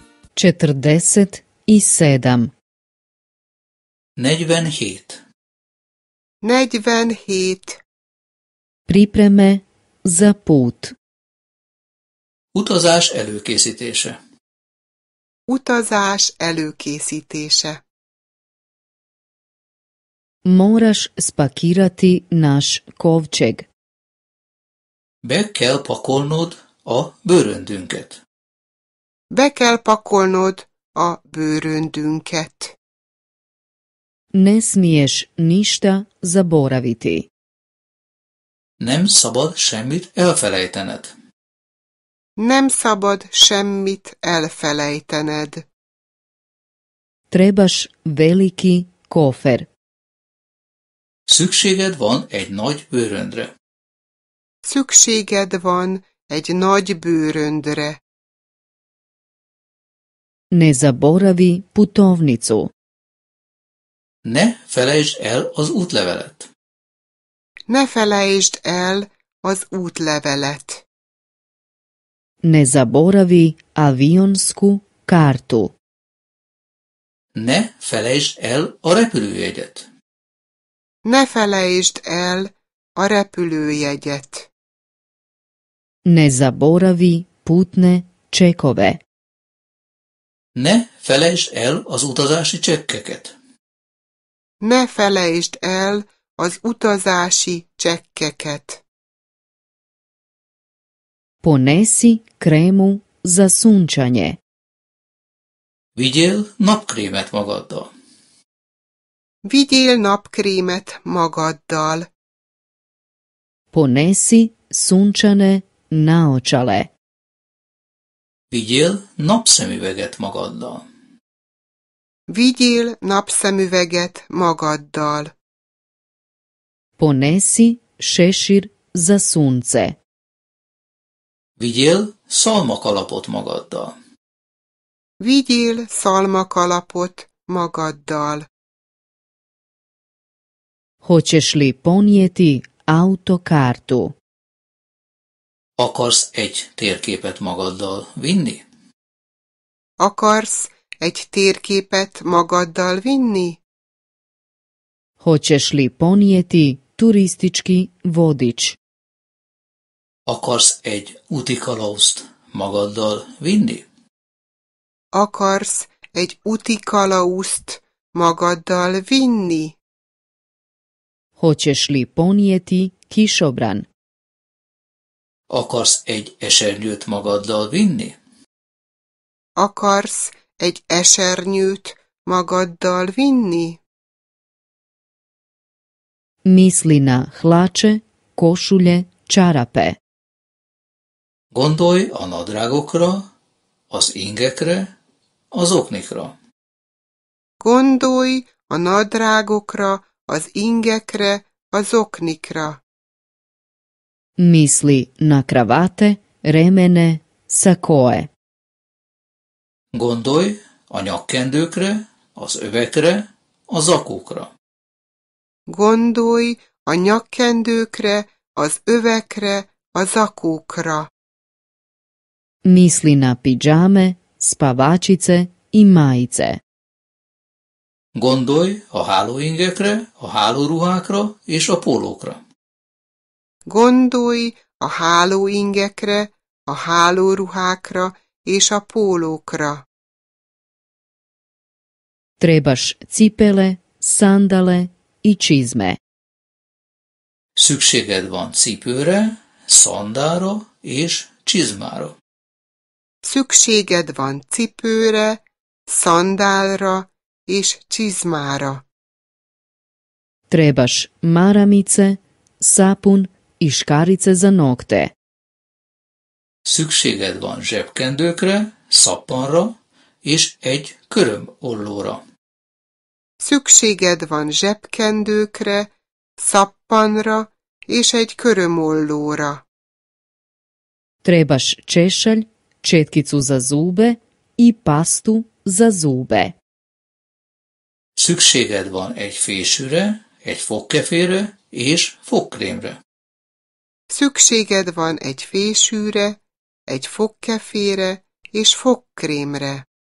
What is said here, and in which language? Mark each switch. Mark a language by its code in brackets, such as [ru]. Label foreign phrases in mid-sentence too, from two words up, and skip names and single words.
[hr] 47. 47. 47. Pripreme za put. [hu] Utazás előkészítése. Utazás előkészítése. [hr] Moraš spakirati naš kovčeg. [hu] Be kell pakolnod a bőröndünket. Be kell pakolnod a bőröndünket. [hr] Ne smiješ ništa zaboraviti. [hu] Nem szabad semmit elfelejtened. Nem szabad semmit elfelejtened. [hr] Trebaš veliki kofer. [hu] Szükséged van egy nagy bőröndre. Szükséged van egy nagy bőröndre. [hr] Ne zaboravi putovnicu. [hu] Ne felejtsd el az útlevelet. Ne felejtsd el az útlevelet. [hr] Ne zaboravi avionsku kartu. [hu] Ne felejtsd el a repülőjegyet. Ne felejtsd el a repülőjegyet. [hr] Ne zaboravi putne čekove. [hu] Ne felejtsd el az utazási csekkeket. Ne felejtsd el az utazási csekkeket. [hr] Ponesi kremu za sunčanje. [hu] Vigyél napkrémet magaddal. Vigyél napkrémet magaddal. [hr] Ponesi sunčane naočale. [hu] Vigyél napszemüveget magaddal. Vigyél napszemüveget magaddal. [hr] Ponesi šešir za sunce. [hu] Vigyél szalmakalapot magaddal. Vigyél szalmakalapot magaddal. [hr] Hoćeš li ponijeti autokartu? [hu] Akarsz egy térképet magaddal vinni? Akarsz egy térképet magaddal vinni? [hr] Hoćeš li ponijeti turistički vodič? [hu] Akarsz egy útikalauzt magaddal vinni? Akarsz egy útikalauzt magaddal vinni? [hr] Hoćeš li ponijeti kišobran? [hu] Akarsz egy esernyőt magaddal vinni? Akarsz egy esernyőt magaddal vinni? [hr] Misli na hlače, košulje, čarape. [hu] Gondolj a nadrágokra, az ingekre, az oknikra. Gondolj a nadrágokra, az ingekre, az oknikra. [hr] Misli na kravate, remene, sakoe. [hu] Gondolj a nyakkendőkre, az övekre, a zakókra. Gondolj a nyakkendőkre, az övekre, a zakókra. [hr] Misli na pidžame, spavačice i majice. [hu] Gondolj a hálóingekre, a hálóruhákra és a pólókra. Gondolj a hálóingekre, a hálóruhákra és a pólókra. [hr] Trebaš cipele, sandale i čizme. [hu] Szükséged van cipőre, szandára és csizmára. Szükséged van cipőre, szandálra és csizmára. [hr] Trebaš maramice, sapun i škarice za nokte. [hu] Szükséged van zsebkendőkre, szappanra és egy körömollóra. Szükséged van zsebkendőkre, szappanra és egy körömollóra. [hr] Trebaš češalj, četkicu za zube i pastu za zube. [hu] Szükséged van egy fésűre, egy fogkefére és fogkrémre. Szükséged van egy fésűre, egy fogkefére és fogkrémre.